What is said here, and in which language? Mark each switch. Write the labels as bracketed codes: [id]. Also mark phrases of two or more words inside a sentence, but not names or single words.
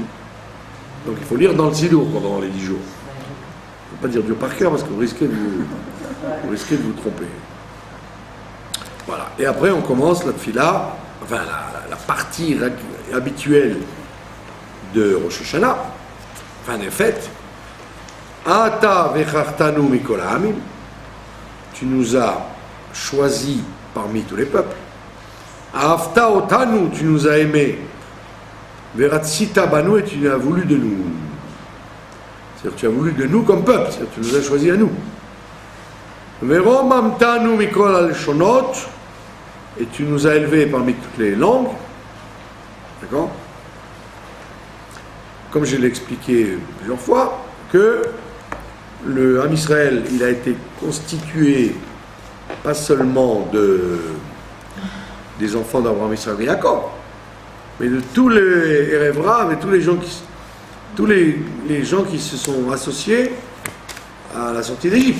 [fr] Donc il faut lire dans le Sidour pendant les 10 jours. Il ne faut pas dire Dieu par cœur parce que vous risquez de vous tromper. Voilà. Et après on commence la tefila, enfin la partie habituelle de Rosh Hashanah, fin des fêtes. [he] אתה בחרתנו מכל העמים. [fr] Tu nous as choisis parmi tous les peuples. [he] אהבת אותנו, [fr] tu nous as aimés. [he] ורצית בנו, [fr] et tu as voulu de nous. C'est-à-dire tu as voulu de nous comme peuple, c'est-à-dire tu nous as choisis à nous. [he] ורוממתנו מכל הלשונות, [fr] et tu nous as élevés parmi toutes les langues. D'accord? Comme je l'ai expliqué plusieurs fois, que le [he] עם ישראל, [fr] il a été constitué pas seulement des enfants d'Abraham, Israël et Jacob, mais de tous les Erevrav et tous les gens qui se sont associés à la sortie d'Égypte.